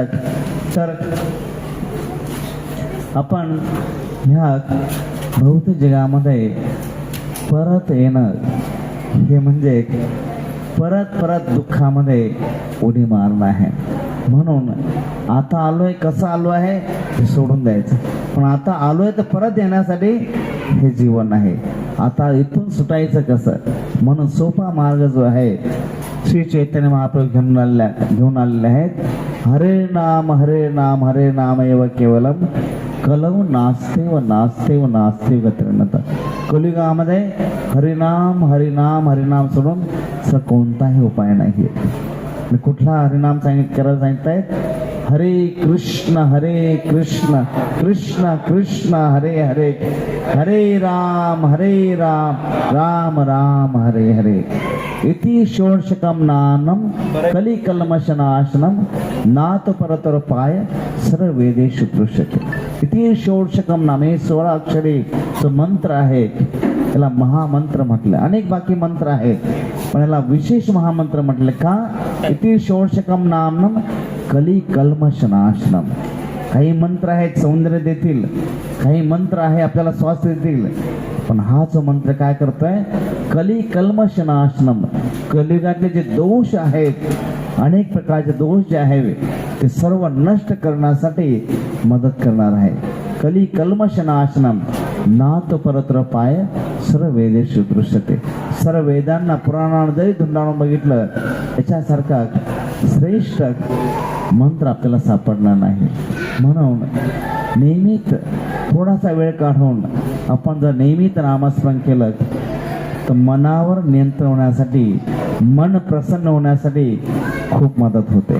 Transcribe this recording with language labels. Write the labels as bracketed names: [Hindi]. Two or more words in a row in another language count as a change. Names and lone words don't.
[Marathi] तर आपण ह्या भौतिक जगामध्ये परत येणं हे म्हणजे परत दुःखामध्ये उडी मारणं आहे. म्हणून आता आलोय, कसं आलो आहे हे सोडून द्यायचं. पण आता आलोय तर परत येण्यासाठी हे जीवन आहे. आता इथून सुटायचं कसं, म्हणून सोपा मार्ग जो आहे श्री चैतन्य महाप्रभू घेऊन आलेले आहेत. [Sanskrit] हरे नाम हरे नाम हरे नाम एव केवलम कलव नास्ते व नास्ते व नास्ते गतिर्नता. [Marathi] कलियुगामध्ये हरिनाम हरिनाम हरिनाम सोडून असं कोणताही उपाय नाही. कुठला हरिनाम करायला सांगतायत? [Sanskrit] हरे कृष्ण कृष्ण कृष्ण हरे हरे, हरे राम राम राम हरे हरे. इति षोडशकम नानम कलिकल्मषनाशनम नाथ परतोपाय सर्व वेदेषु दृश्यते. इति षोडशकम नाम, [Marathi] हे 16 अक्षरी जो मंत्र आहे त्याला महामंत्र म्हटलं. अनेक बाकी मंत्र आहेत पण याला विशेष महामंत्र म्हटलं का? [Sanskrit] इति षोडशकम नामनम कलिकल्मषनाशनम. [Marathi] काही मंत्र आहेत सौंदर्य देतील, काही मंत्र आहे आपल्याला स्वास्थ्य देतील, पण हा जो मंत्र काय करतोय? [Sanskrit] कलिकल्मषनाशनम. [Marathi] कलियुगातले जे दोष आहेत, अनेक प्रकारचे दोष जे आहेत ते सर्व नष्ट करण्यासाठी मदत करणार आहे. [Sanskrit] कलिकल्मषनाशनम नाथ परतोपाय सर्व वेदेषु दृश्यते. [Marathi] सर्व वेदांना पुराणांना जरी धुंडाळून बघितलं याच्यासारखा श्रेष्ठ मंत्र आपल्याला सापडणार नाही. म्हणून नेहमीच थोडासा वेळ काढून आपण जर नेहमीच नामस्मरण केलं तर मनावर नियंत्रण होण्यासाठी, मन प्रसन्न होण्यासाठी खूप मदत होते.